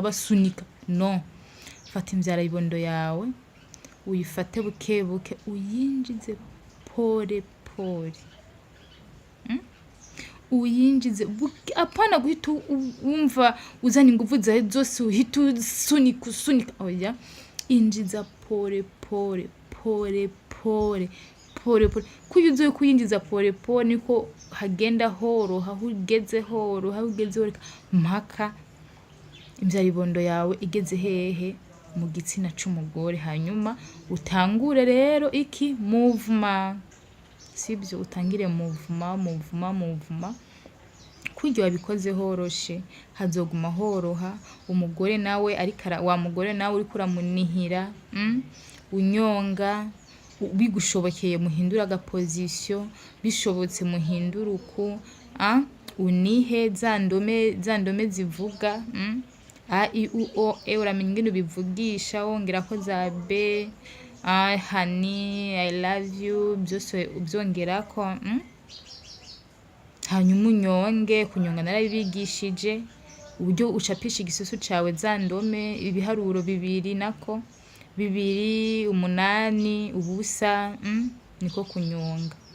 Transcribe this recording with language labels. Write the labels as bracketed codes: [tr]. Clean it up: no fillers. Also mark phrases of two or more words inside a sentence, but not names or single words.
[rn] No, fata imvyara bibondo yawe, uyifate buke buke, uyinjize pore pore. Uyinjize buke, apana guhita wumva uzana inguvu zawe zose uhita usunika. Oya, injiza pore pore [sw] pole pole pole pole. [rn] Kuyo uzoye kuyinjiza [sw] pole pole [rn] niko hagenda horoha, aho ugeze horoha, aho ugeze horoha mpaka imvyaribondo yawe igeze hehe mu gitsina c'umugore. Hanyuma utangure rero iki movement, sibyo? Utangire movement kurya wabikoze horoshe, hazoguma horoha. Umugore nawe wa mugore nawe uriko uramunihira, unyonga, bigushobokeye muhindura agaposition, bishobotse muhindura uku, unihe za ndome zivuga, a i u o e, uramenya ingene ubivugisha wongerako za b, [en] honey, I love you, [rn] byose ubyongerako. Hanyuma unyonge. Kunyonga narabigishije uburyo ucapisha igisusu cawe za ndome, ibiharuro 2 nako 2, 8, ubusa, niko kunyonga.